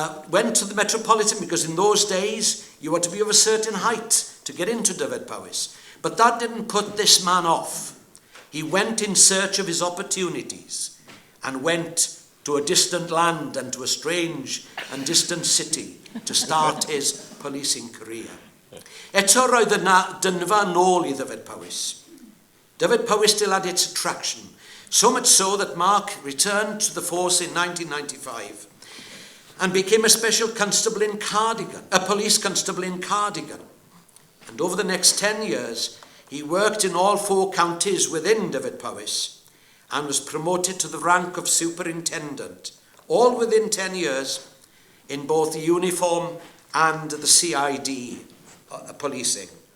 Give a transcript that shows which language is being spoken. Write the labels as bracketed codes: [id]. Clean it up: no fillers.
[en] Went to the Metropolitan because in those days you had to be of a certain height to get into Dyfed Powys. But that didn't put this man off. He went in search of his opportunities and went to a distant land and to a strange and distant city to start his policing career. [cy] Eto roedd yna dynfa nôl I Dyfed Powys. [en] Dyfed Powys still had its attraction, so much so that Mark returned to the force in 1995 and became a special constable in Cardigan, a police constable in Cardigan. And over the next 10 years, he worked in all 4 counties within Dyfed Powys and was promoted to the rank of superintendent, all within 10 years, in both the uniform and the CID policing.